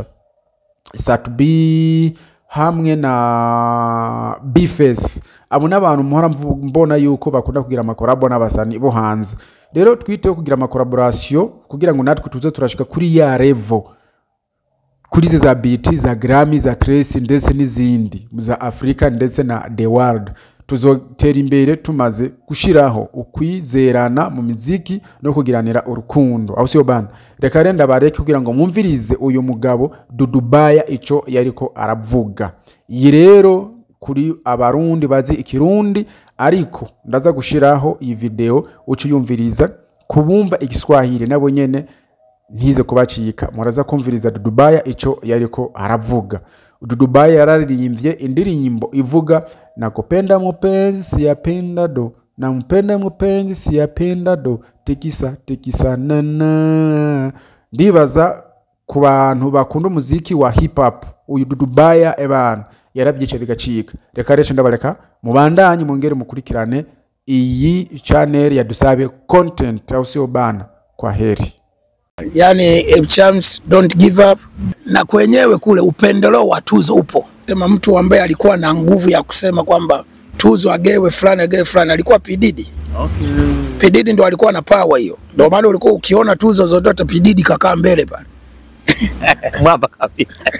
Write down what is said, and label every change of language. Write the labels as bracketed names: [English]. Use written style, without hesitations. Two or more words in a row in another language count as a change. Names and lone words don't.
[Rundi] Satubi hamwe na Bface. Abo n'abantu muhora mbona yuko bakunda kugira amakorabo n'abasani bo hanze. Rero twiteho kugira collaboration kugira ngo natwe tuze turashika kuri ya level, kuri za BET, za Grammy, za Trace ndetse n'izindi za Africa ndetse na [English] the world. [Rundi] Tuzotera imbere tumaze gushiraho ukwizerana mu muziki no kugiranira urukundo. Aho siyo bana, reka renda bareke kugira ngo mwumvirize uyu mugabo Dudubaya ico yariko aravuga. Iyi rero kuri abarundi bazi ikirundi, ariko ndaza gushiraho iyi video uciyumviriza kubumva igiswahili nabo nyene ntize kubacika. Muraza kumviriza Dudubaya ico yariko aravuga. Dudubaya yararirimbye indirimbo ivuga [Swahili] nakupenda mupenzi siyapenda do, nampenda mupenzi siyapenda do, tikisa nana. [Rundi] Ndibaza ku bantu bakunda umuziki wa hip hop, uyu Dudubaya ebana yarabyice bigacika. Reka rero ndabareka mubandanye mongere mukurikirane iyi channel ya Dusabe Content. [Swahili] Au sio bana? Kwa heri. [English] Yani chance don't give up. [Swahili] Na kwenyewe kule upendeleo wa tuzo upo. Sema mtu ambaye alikuwa na nguvu ya kusema kwamba tuzo agewe fulani alikuwa P Diddy. Okay. P Diddy ndo alikuwa na power hiyo. Ndio maana ulikuwa ukiona tuzo zote P Diddy kakaa mbele pale. Mwamba kabisa.